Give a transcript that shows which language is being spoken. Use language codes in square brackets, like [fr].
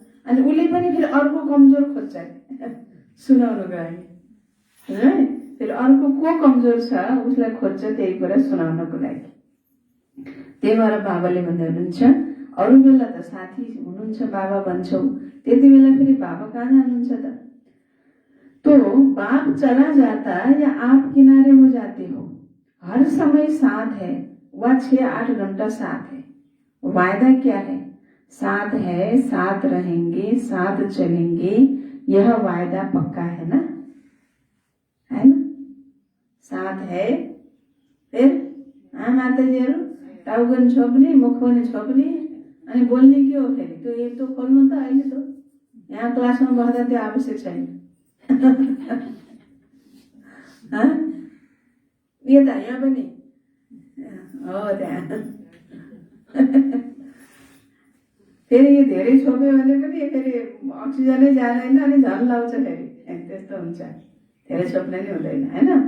[ne] अनि उसले पनि फेरि अर्को कमजोर खोज्छ सुनाउनको लागि है, फेरि अर्को को कमजोर छ उसलाई खोज्छ त्यही कुरा सुनाउनको लागि। त्यही भएर बाबाले भन्दै हुनुहुन्छ, अरू बेला त साथी हुनुहुन्छ बाबा भन्छौ, त्यति बेला फेरि बाबा कहाँ जानुहुन्छ त? [hi] तो बाप चला जाता या आप किनारे हो जाते हो, हर समय साथ है, वह 6-8 घंटा साथ है। वायदा क्या है? साथ है, साथ रहेंगे, साथ चलेंगे, यह वायदा पक्का है ना, है ना? साथ है, फिर [ne] माताजीहरू टाउको छोप्ने, मुख पनि छोप्ने, अनि बोल्ने के हो फेरि? त्यो एक तो खोल्नु त अहिले त यहाँ क्लासमा बस्दा त्यो आवश्यक छैन। यो त यहाँ पनि हो त्यहाँ फेरि यो धेरै छोप्यो भने पनि फेरि अक्सिजनै जाँदैन अनि झन् लाउँछ फेरि, त्यस्तो हुन्छ, धेरै छोप्न नि हुँदैन हैन।